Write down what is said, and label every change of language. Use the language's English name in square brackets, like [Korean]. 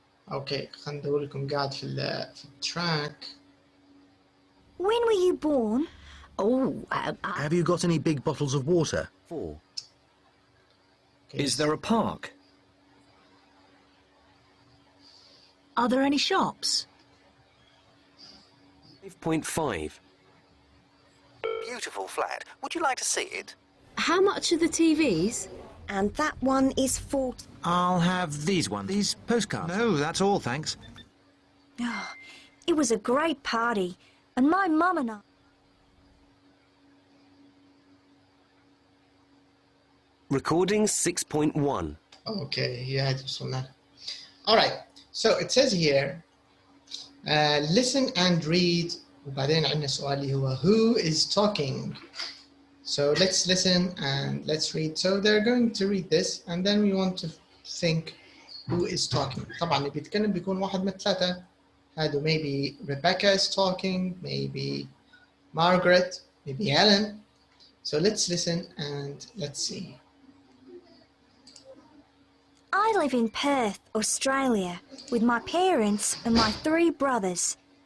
[Arabic] Okay, خلينا ندور لكم قاعد في التراك. [English] When were you born? Oh, have you got any big bottles of water? 4. Okay. Is there a park? Are there any shops? 5.5. Beautiful flat. Would you like to see it? How much are the TVs? And that one is 4. I'll have these ones. These postcards. No, that's all, thanks. Oh, it was a great party, and my mum and I... Recording 6.1. Okay, yeah, [Arabic] وصلنا. [English] All right, so it says here, listen and read. [Arabic] وبعدين عندنا سؤال اللي هو [English] who is talking? So let's listen and let's read. So they're going to read this, and then we want to think who is talking. [Arabic] طبعا اللي بيتكلم بيكون واحد من 3. هادو [English] maybe Rebecca is talking, maybe Margaret, maybe Helen. So let's listen and let's see. I live in Perth, Australia, with my parents and my 3 brothers.